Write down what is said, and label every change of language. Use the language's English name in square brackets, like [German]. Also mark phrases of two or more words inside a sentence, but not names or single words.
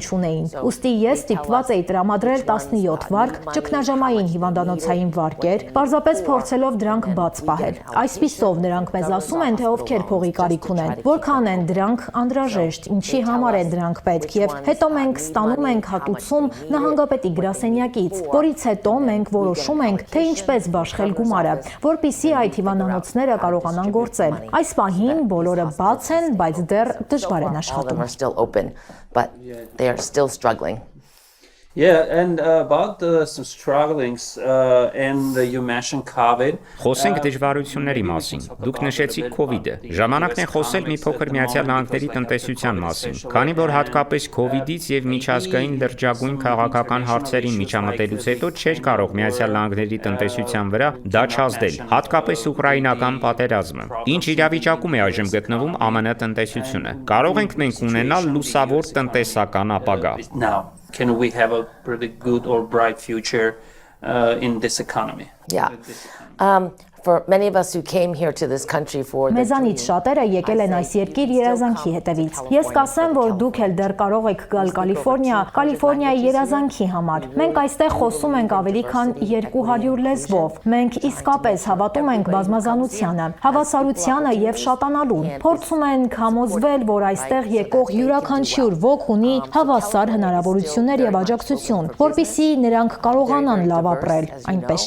[Armenian] չունեին։ Ուստի ես ստիպված էի տրամադրել 17 վարկ ճգնաժամային հիվանդանոցային վարկեր, պարզապես փորձելով դրանք բաց պահել։ Այսպիսով նրանք մեզ ասում են, թե ովքեր փողի կարիք ունեն, որքան են դրանք անհրաժեշտ, ինչի համար են դրանք պետք, եւ հետո մենք ստանում ենք հատուցում նահանգապետի գրասենյակից, որից հետո մենք որոշում ենք, թե ինչպես բաշխել գումարը, որպեսզի այդ հիվանդանոցները կարողանան գործել։ Այս պահին բոլորը բաց են, բայց դեռ դժվար են աշխատում։ [English] Yeah, and about some strugglings, and you mentioned COVID. [Armenian] Խոսենք դժվարությունների մասին։ Դուք նշեցիք COVID-ը։ Ժամանակն է խոսել մի փոքր Միացյալ Նահանգների տնտեսության մասին, քանի որ հատկապես COVID-ից եւ միջազգային լրջագույն քաղաքական հարցերին միջամտելուց հետո չէր կարող Միացյալ Նահանգների տնտեսության վրա դա չազդել, հատկապես ուկրաինական պատերազմը։ Ինչ իրավիճակում է այժմ գտնվում ԱՄՆ տնտեսությունը։ Կարող ենք մենք ունենալ լուսավոր տնտեսական ապագա։ [English] Can we have a pretty good or bright future in this economy? Yeah. For many of us who came here to this country for [Armenian] Մեզանից շատերը եկել են այս երկիր երազանքի հետևից։ Ես կասեմ, որ դուք էլ դեռ կարող եք գալ Կալիֆոռնիա, Կալիֆոռնիայի երազանքի համար։ Մենք այստեղ խոսում ենք ավելի քան 200 լեզվով։ Մենք իսկապես հավատում ենք բազմազանությանը, հավասարությանը եւ շատանալուն։ Փորձում ենք համոզվել, որ այստեղ եկող յուրաքանչյուր ոք ունի հավասար հնարավորություններ եւ աջակցություն, որպեսզի նրանք կարողանան լավ ապրել։ Այնպես